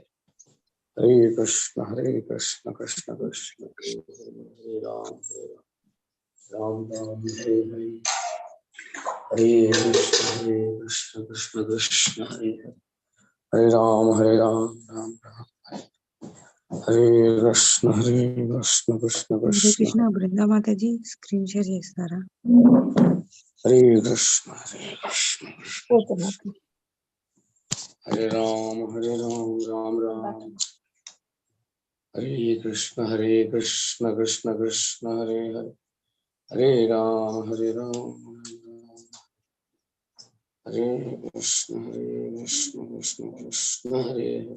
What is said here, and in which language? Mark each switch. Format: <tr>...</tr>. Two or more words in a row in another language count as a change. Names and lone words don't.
<sa>हरे कृष्ण कृष्ण कृष्ण हरे हरे राम राम राम हरे हरे. हरे कृष्ण कृष्ण कृष्ण हरे हरे. हरे राम राम राम हरे कृष्ण कृष्ण कृष्ण.</sa> <te>హరే కృష్ణ. బృందా మాతాజీ</te> <en>screen share</en> <te>చేస్తారా?</te> <sa>हरे कृष्ण हरे राम राम राम. हरे कृष्ण कृष्ण कृष्ण हरे हरे. हरे राम हरे कृष्ण कृष्ण कृष्ण हरे हरे.</sa>